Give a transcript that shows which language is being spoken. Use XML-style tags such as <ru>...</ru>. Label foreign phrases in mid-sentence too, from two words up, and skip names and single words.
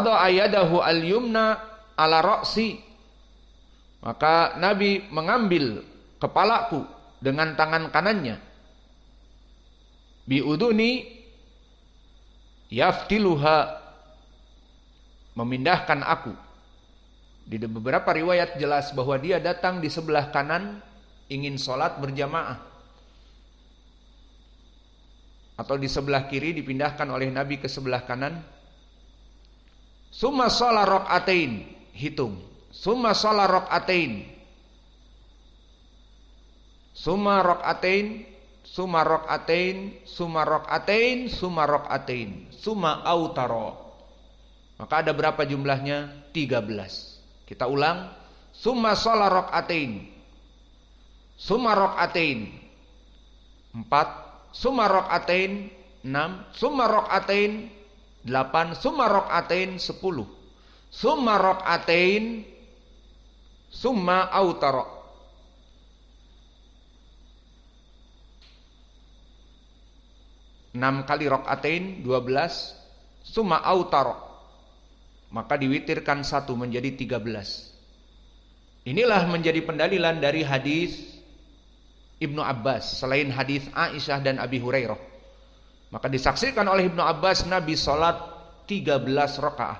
<ar>وضع يده اليمنى على رأسي,</ar> <id>maka Nabi mengambil kepalaku dengan tangan kanannya,</id> <ar>بأذني يفتلها,</ar> <id>memindahkan aku. Di beberapa riwayat jelas bahwa dia datang di sebelah kanan ingin sholat berjamaah, atau di sebelah kiri dipindahkan oleh Nabi ke sebelah kanan.</id> <ar>ثم صلى ركعتين, hitung. ثم صلى ركعتين، ثم ركعتين، ثم ركعتين، ثم ركعتين، ثم ركعتين، ثم أوتر.</ar> <id>Maka ada berapa jumlahnya? 13. Kita ulang.</id> <ar>ثم صلى ركعتين، ثم ركعتين 4، ثم ركعتين 6، ثم ركعتين 8، ثم ركعتين 10، ثم ركعتين، ثم أوتر. 6 kali ركعتين 12، ثم أوتر,</ar> <id>maka diwitirkan 1 menjadi 13. Inilah menjadi pendalilan dari hadis Ibnu Abbas selain hadis Aisyah dan Abi Hurairah. Maka disaksikan oleh Ibnu Abbas Nabi salat 13 rakaat.</id>